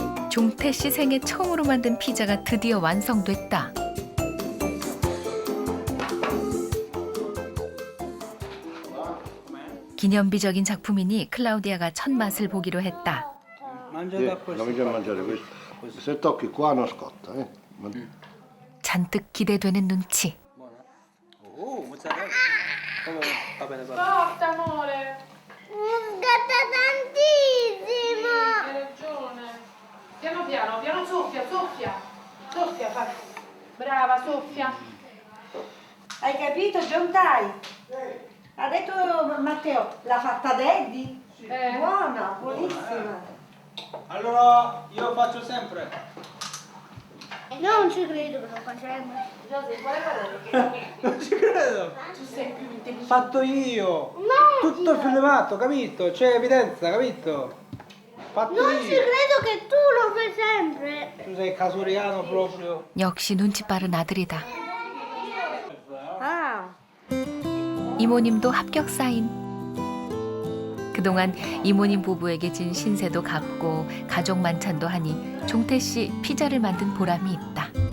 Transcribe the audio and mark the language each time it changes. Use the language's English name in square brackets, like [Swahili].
[Korean] 종태 씨 생애 처음으로 만든 피자가 드디어 완성됐다. 기념비적인 작품이니 클라우디아가 첫 맛을 보기로 했다. [Italian] Comincia a mangiare questo. Se tocchi qua non scotta, eh. [Korean] 잔뜩 기대되는 눈치. [Italian] 모짜렐라. va bene, va bene. Forte, amore. Scotta tantissimo. Hai ragione. Piano piano, piano, soffia, soffia. Soffia, fai. Brava, soffia. Hai capito, John Tai? Ha detto Matteo, l'ha fatta Daddy? Buona, buonissima. Allora io faccio sempre. Non ci credo che lo facciamo. Non ci credo. Tu sei più intelligente. Fatto io. No! Tutto filmato, capito? C'è evidenza, capito? Fatto Non io. ci credo che tu lo fai sempre. Tu sei casuriano proprio. [Korean] 역시 눈치 빠른 아들이다. Ah. 이모님도 합격 사인. 그동안 이모님 부부에게 진 신세도 갚고 가족 만찬도 하니 종태 씨 피자를 만든 보람이 있다.